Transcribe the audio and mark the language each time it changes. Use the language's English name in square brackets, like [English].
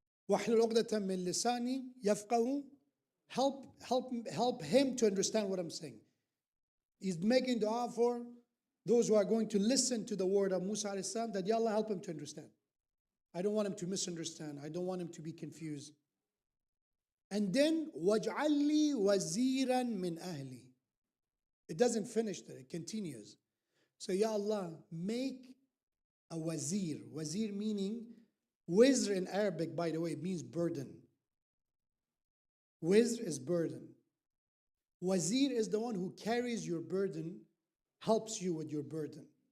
[Arabic] وَاحْلُلْ عُقْدَةً مِّن لِسَانِي يَفْقَهُ. [English] Help him to understand what I'm saying. He's making dua for those who are going to listen to the word of Musa alayhi salam, that Ya Allah help him to understand. I don't want him to misunderstand. I don't want him to be confused. And then [Arabic] وَاجْعَلْ لِي وَزِيرًا مِّنْ أَهْلِي. [English] It doesn't finish there, it continues. So Ya Allah, make a wazir. Wazir meaning, wizr in Arabic, by the way, it means burden. Wizr is burden. Wazir is the one who carries your burden, helps you with your burden.